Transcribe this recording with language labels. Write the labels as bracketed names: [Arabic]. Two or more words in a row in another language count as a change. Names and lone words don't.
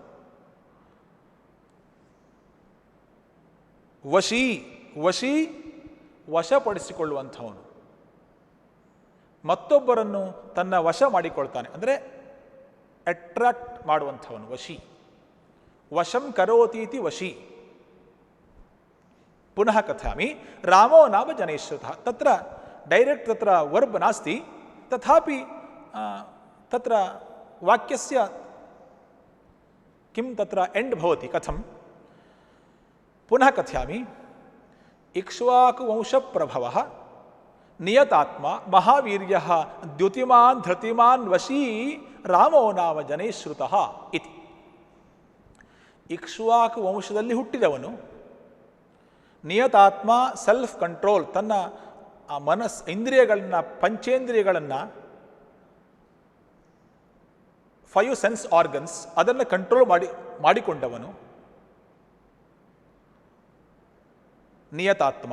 [Kannada] ವಶಿ ವಶಪಡಿಸಿಕೊಳ್ಳುವಂಥವನು ಮತ್ತೊಬ್ಬರನ್ನು ತನ್ನ ವಶ ಮಾಡಿಕೊಳ್ತಾನೆ ಅಂದರೆ ಅಟ್ರಾಕ್ಟ್ ಮಾಡುವಂಥವನು [Sanskrit] ವಶಂ ಕರೋತೀತಿ ವಶಿ ಪುನಃ ಕಥಾಮಿ ರಾಮೋ ನಾಮ ಜನೇಶ್ವತಃ ತತ್ರ ಡೈರೆಕ್ಟ್ ತತ್ರ ವರ್ಬ್ ನಾಸ್ತಿ ತಥಾಪಿ ತತ್ರ ವಾಕ್ಯಸ್ಯ ಕಿಂ ತತ್ರ ಎಂಡ್ ಭವತಿ ಕಥಂ ಪುನಃ ಕಥಯಾಮಿ ಇಕ್ಷ್ವಾಕುವಂಶಪ್ರಭವಃ ನಿಯತಾತ್ಮ ಮಹಾವೀರ್ಯಃ ದ್ಯುತಿಮಾನ್ ಧೃತಿಮಾನ್ ವಶೀ ರಾಮೋ ನಾಮ ಜನೇಶ್ರುತಃ ಇತಿ. [Kannada] ಇಕ್ಷ್ವಾಕು ವಂಶದಲ್ಲಿ ಹುಟ್ಟಿದವನು, ನಿಯತಾತ್ಮ [English] self control, [Kannada] ತನ್ನ ಇಂದ್ರಿಯಗಳನ್ನು ಪಂಚೇಂದ್ರಿಯಗಳನ್ನು 5 [English] sense organs [Kannada] ಅದನ್ನು ಕಂಟ್ರೋಲ್ ಮಾಡಿಕೊಂಡವನು ನಿಯತಾತ್ಮ.